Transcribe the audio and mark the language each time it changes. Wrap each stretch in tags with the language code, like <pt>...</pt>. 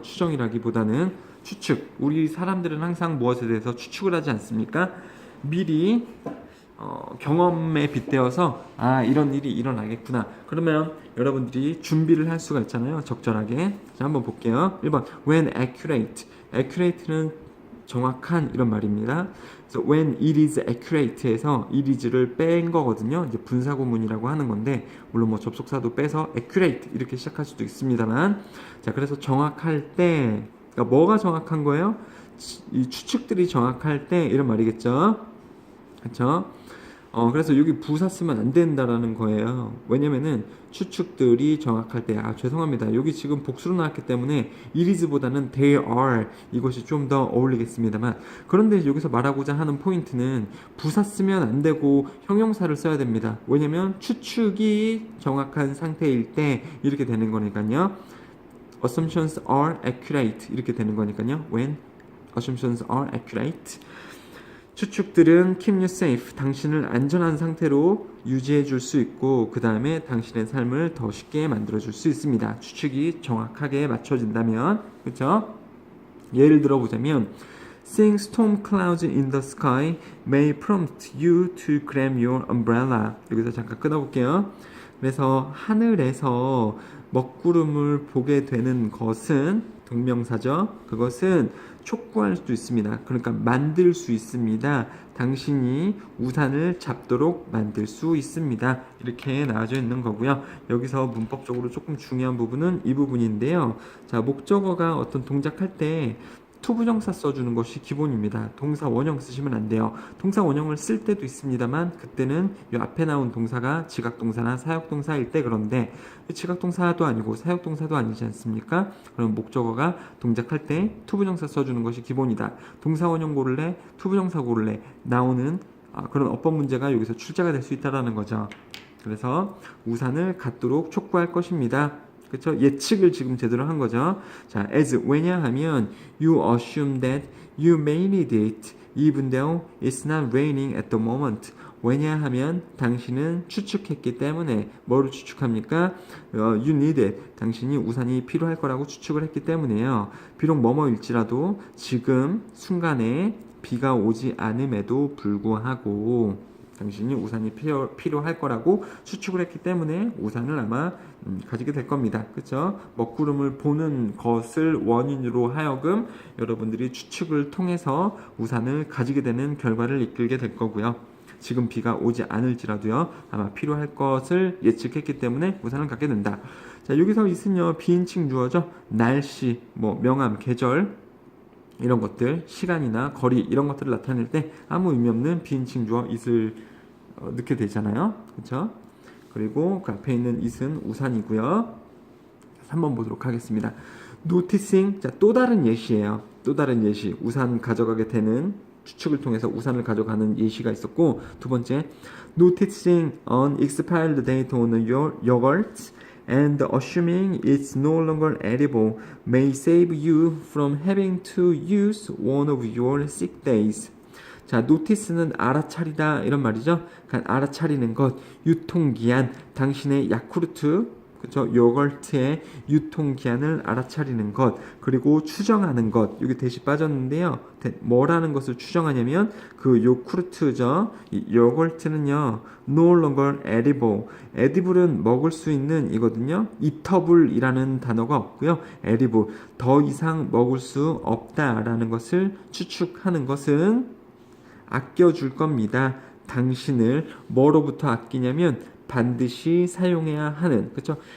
<ko>추정이라기보다는 추측. 우리 사람들은 항상 무엇에 대해서 추측을 하지 않습니까? 미리 경험에 빗대어서 이런 일이 일어나겠구나. 그러면 여러분들이 준비를 할 수가 있잖아요. 적절하게. 자, 한번 볼게요. 1번</ko> <en>when accurate.</en> <ko>accurate는 정확한 이런 말입니다. 그래서</ko> <en>when it is accurate</en> <ko>에서 it is를 뺀 거거든요. 이제 분사구문이라고 하는 건데 물론 뭐 접속사도 빼서 accurate 이렇게 시작할 수도 있습니다만, 자, 그래서 정확할 때, 그러니까 뭐가 정확한 거예요? 이 추측들이 정확할 때 이런 말이겠죠. 그렇죠? 그래서 여기 부사 쓰면 안 된다라는 거예요. 왜냐면은 추측들이 정확할 때, 죄송합니다. 여기 지금 복수로 나왔기 때문에 it is보다는 they are 이것이 좀 더 어울리겠습니다만, 그런데 여기서 말하고자 하는 포인트는 부사 쓰면 안 되고 형용사를 써야 됩니다. 왜냐면 추측이 정확한 상태일 때 이렇게 되는 거니까요.</ko> <en>assumptions are accurate</en> <ko>이렇게 되는 거니까요.</ko> <en>when assumptions are accurate.</en> <ko>추측들은</ko> <en>keep you safe,</en> <ko>당신을 안전한 상태로 유지해 줄 수 있고 그 다음에 당신의 삶을 더 쉽게 만들어 줄 수 있습니다. 추측이 정확하게 맞춰진다면. 그렇죠? 예를 들어 보자면</ko> <en>Seeing storm clouds in the sky may prompt you to grab your umbrella.</en> <ko>여기서 잠깐 끊어볼게요. 그래서 하늘에서 먹구름을 보게 되는 것은 동명사죠. 그것은 촉구할 수도 있습니다. 그러니까 만들 수 있습니다. 당신이 우산을 잡도록 만들 수 있습니다. 이렇게 나와져 있는 거고요. 여기서 문법적으로 조금 중요한 부분은 이 부분인데요. 자, 목적어가 어떤 동작할 때 투부정사 써주는 것이 기본입니다. 동사 원형 쓰시면 안 돼요. 동사 원형을 쓸 때도 있습니다만 그때는 이 앞에 나온 동사가 지각동사나 사역동사일 때, 그런데 지각동사도 아니고 사역동사도 아니지 않습니까? 그럼 목적어가 동작할 때 투부정사 써주는 것이 기본이다. 동사 원형 고를래, 투부정사 고를래 나오는 그런 어법 문제가 여기서 출제가 될 수 있다는 거죠. 그래서 우산을 갖도록 촉구할 것입니다. 그렇죠? 예측을 지금 제대로 한 거죠.</ko> <en>자, as</en> <ko>왜냐하면</ko> <en>you assume that you may need it even though it's not raining at the moment.</en> <ko>왜냐하면 당신은 추측했기 때문에. 뭐를 추측합니까?</ko> <en>You need it.</en> <ko>당신이 우산이 필요할 거라고 추측을 했기 때문에요. 비록 뭐뭐일지라도 지금 순간에 비가 오지 않음에도 불구하고 당신이 우산이 필요할 거라고 추측을 했기 때문에 우산을 아마 가지게 될 겁니다. 그렇죠? 먹구름을 보는 것을 원인으로 하여금 여러분들이 추측을 통해서 우산을 가지게 되는 결과를 이끌게 될 거고요. 지금 비가 오지 않을지라도요, 아마 필요할 것을 예측했기 때문에 우산을 갖게 된다. 자, 여기서 있은요, 비인칭 주어죠. 날씨, 뭐 명암, 계절 이런 것들, 시간이나 거리 이런 것들을 나타낼 때 아무 의미 없는 비인칭 주어 it을 넣게 되잖아요. 그렇죠? 그리고 그 앞에 있는 it은 우산이고요. 3번 보도록 하겠습니다. noticing, 자, 또 다른 예시예요. 또 다른 예시. 우산 가져가게 되는 추측을 통해서 우산을 가져가는 예시가 있었고, 두 번째,</ko> <en>noticing an expired date on your yogurt and assuming it's no longer edible may save you from having to use one of your sick days.</en> <ko>자, notice는 알아차리다 이런 말이죠. 그러니까 알아차리는 것, 유통기한, 당신의 야쿠르트, 그렇죠? 요거트의 유통기한을 알아차리는 것, 그리고 추정하는 것. 여기 대시 빠졌는데요. 뭐라는 것을 추정하냐면 그 요구르트죠. 이 요거트는요,</ko> <en>no longer edible.</en> <ko>edible은 먹을 수 있는 이거든요. eatable이라는 단어가 없고요. edible, 더 이상 먹을 수 없다라는 것을 추측하는 것은 아껴줄 겁니다. 당신을 뭐로부터 아끼냐면 반드시 사용해야 하는, 그렇죠?</ko>